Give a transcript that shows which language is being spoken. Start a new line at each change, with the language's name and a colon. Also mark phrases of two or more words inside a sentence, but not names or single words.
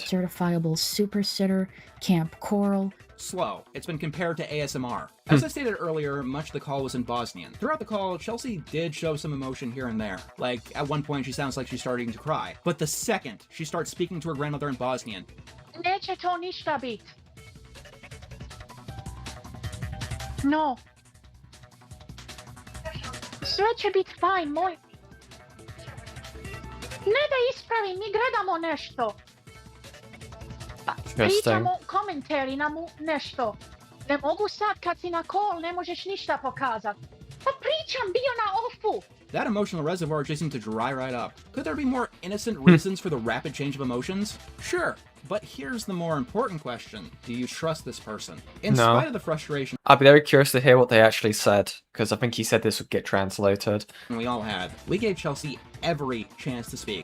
English: Certifiable Super Sitter, Camp Coral. Slow. It's been compared to ASMR. As I stated earlier, much of the call was in Bosnian. Throughout the call, Chelsea did show some emotion here and there. Like, at one point she sounds like she's starting to cry. But the second she starts speaking to her grandmother in Bosnian,
Bosnian: Neće to ništa bit. No. Sve će bit fajn, moj. Ne da ispravim, mi gledamo nešto. Pričamo komentari na nešto. Ne mogu sad kad si na call, ne možeš ništa pokazat. Pa pričam, bio na offu.
English: That emotional reservoir just seemed to dry right up. Could there be more innocent reasons for the rapid change of emotions? Sure, but here's the more important question. Do you trust this person? In spite of the frustration I'd be very curious to hear what they actually said, because I think he said this would get translated. we all had, we gave Chelsea every chance to speak.